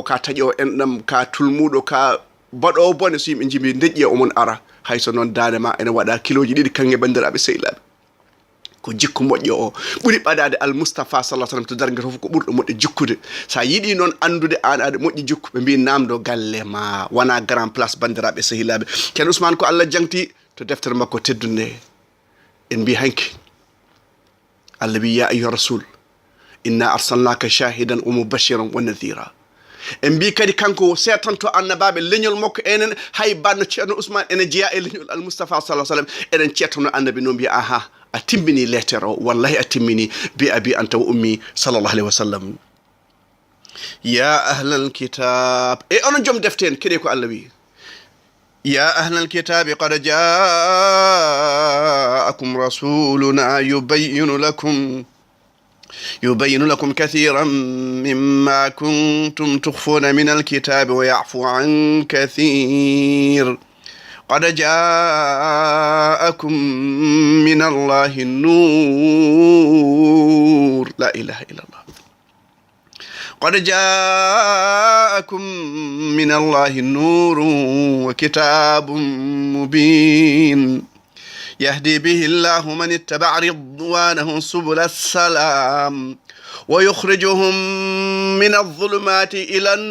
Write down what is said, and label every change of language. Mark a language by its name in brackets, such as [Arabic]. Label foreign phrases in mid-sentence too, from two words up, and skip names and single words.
[Fula] ka taƴo enɗam ka tulmuɗo ka baɗowo bone so yimɓe jimbi deƴƴi e omon ara hay so noon dande ma ene waɗa kiloji ɗiɗi kange bandiraɓe sehilaɓe ko jikku moƴƴo o ɓuuri ɓadade [Arabic] المصطفى صلى الله عليه وسلم [Fula] to dargue to fof ko ɓurɗo moƴƴo jikkude sa yiiɗi noon andude an aɗa moƴƴi jikku ɓe mbi namdo galle ma wona grand place bandiraɓe sehilaɓe ken ousmane ko Allah jangti to deftere makko teddunde en mbi hanki Allah wi [Arabic] يا أيها الرسول إنا أرسلناك شاهدا ومبشرا ونذيرا [Fula] en mbi kadi kanko setanto annabaɓe leñol makko enen hay banno ceerno ousmane ene jeeya e leñol [Arabic] المصطفى صلى الله عليه وسلم [Fula] eɗen cettano annabi no mbiya aha a timmini lettere o wallahi a timmini [Arabic] بأبي أنت وأمي صلى الله عليه وسلم يا أهل الكتاب [Fula] e onon joom defte en keɗe ko Allah wi [Arabic] يا أهل الكتاب قد جاءكم رسولنا يبين لكم كثيرا مما كنتم تخفون من الكتاب ويعفو عن كثير قد جاءكم من الله النور لا إله إلا الله قد جاءكم من الله النور وكتاب مبين يهدي به الله من اتبع رضوانه سبل السلام ويخرجهم من الظلمات إلى